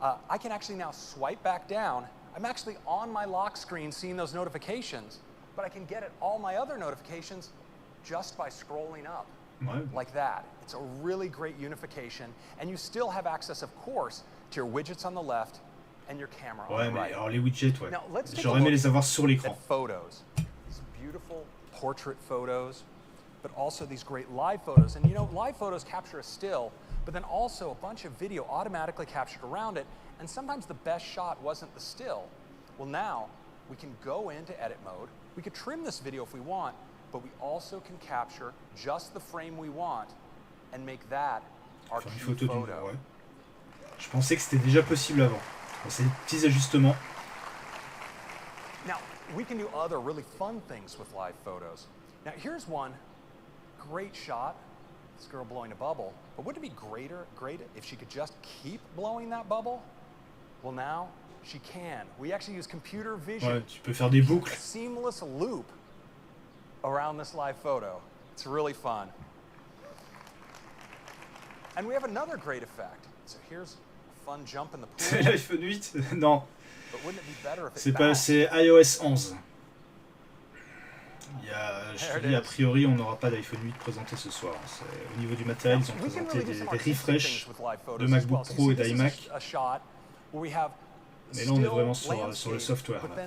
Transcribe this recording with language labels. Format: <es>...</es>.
<en>I can actually now swipe back down. I'm actually on my lock screen seeing those notifications, but I can get at all my other notifications just by scrolling up.</en> <fr>Ouais.</fr> <en>Like that. It's a really great unification, and you still have access, of course, to your widgets on the left and your camera on the right.</en> <fr>Alors les widgets, ouais. J'aurais aimé les avoir sur l'écran.</fr> <en>Photos, these beautiful portrait photos, but also these great live photos. And you know, live photos capture a still, but then also a bunch of video automatically captured around it. And sometimes the best shot wasn't the still. Well, now we can go into edit mode. We could trim this video if we want, but we also can capture just the frame we want and make that our key photo.</en> <fr>Ouais. Je pensais que c'était déjà possible avant. C'est des petits ajustements.</fr> <en>Now, we can do other really fun things with live photos. Now, here's one great shot. This girl blowing a bubble. But wouldn't it be great if she could just keep blowing that bubble? Well, now she can. We actually use computer vision.</en> <fr>Ouais, tu peux faire des boucles.</fr> <en>A seamless loop around this live photo. It's really fun. And we have another great effect. So here's a fun jump in the pool.</en> <fr>C'est l'iPhone 8? Non.</fr> <en>But wouldn't it be better if</en> <fr>c'est pas, c'est iOS 11. Je te dis, a priori, on n'aura pas d'iPhone 8 présenté ce soir. Au niveau du matériel, ils ont présenté des refresh de MacBook Pro et d'iMac. Mais là, on est vraiment sur le software.</fr>